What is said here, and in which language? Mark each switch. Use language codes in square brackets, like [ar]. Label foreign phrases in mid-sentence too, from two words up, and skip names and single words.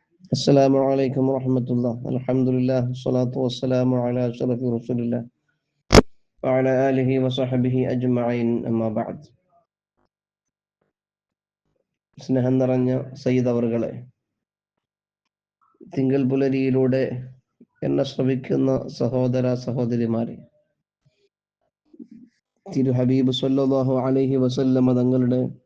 [ar] السلام عليكم ورحمة الله. الحمد لله والصلاة والسلام على أشرف رسول الله وعلى آله وصحبه أجمعين. أما بعد. [ml] സ്നേഹം നിറഞ്ഞ സയ്യിദ് അവറുകളെ, തിങ്കൾ പുലരിയിലൂടെ എന്നെ ശ്രവിക്കുന്ന സഹോദര സഹോദരിമാരെ, തിരു ഹബീബ് [ar] صلى الله عليه وسلم [ml] തങ്ങളുടെ